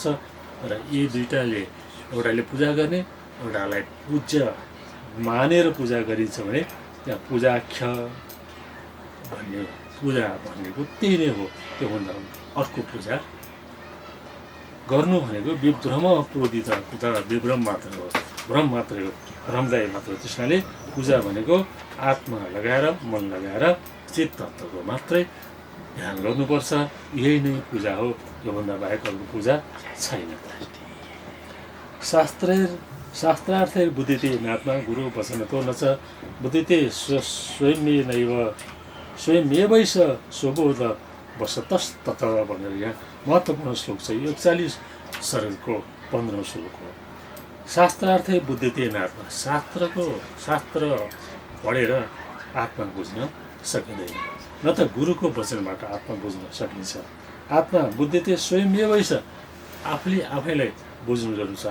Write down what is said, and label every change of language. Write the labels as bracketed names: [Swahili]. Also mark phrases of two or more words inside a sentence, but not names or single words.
[Nepali] र यी दुईटाले, एउटाले पूजा गर्ने, एउटालाई पूज्य मानेर पूजा गरिन्छ भने त्यहाँ पूजाख्य भन्ने, पूजा भनेको त्यही नै हो। त्योभन्दा अर्को पूजा गर्नु भनेको [Sanskrit] विभ्रम प्रोदित कुतः, [Nepali] विभ्रम मात्र हो, भ्रम मात्रै हो, भ्रमदायी मात्र हो। त्यसैले पूजा भनेको आत्मा लगाएर, मन लगाएर चित्त तत्त्वको मात्रै ध्यान गर्नुपर्छ। यही नै पूजा हो, योभन्दा बाहेक अर्को पूजा छैन। [Sanskrit] शास्त्रार्थे बुद्धिते नात्मा गुरु वचनतो न च बुद्धिते स्वयमेवैष स्वबोध वसतस्तत [Nepali] भनेर यहाँ महत्त्वपूर्ण श्लोक छ। यो 41 सर्गको 15औं श्लोक हो। [Sanskrit] शास्त्रार्थे बुद्धिते नात्मा, [Nepali] शास्त्र पढेर आत्मा बुझ्न सकिँदैन, न त गुरुको वचनबाट आत्मा बुझ्न सकिन्छ। [Sanskrit] आत्मा बुद्धिते स्वयमेवैष, [Nepali] आफैलाई बुझ्नु जरुरी छ।